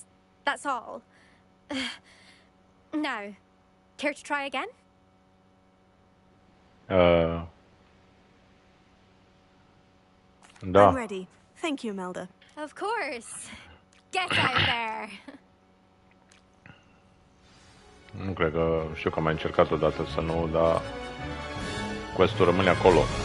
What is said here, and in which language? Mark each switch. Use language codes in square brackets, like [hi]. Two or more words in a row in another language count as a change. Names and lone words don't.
[en] That's all. Now, care to try again? [ro] Da. [en] I'm ready. Thank you, Imelda. Of course. Get out there. [ro] Nu cred că... Știu că am mai încercat odată să nu, dar... Quest-ul rămâne acolo.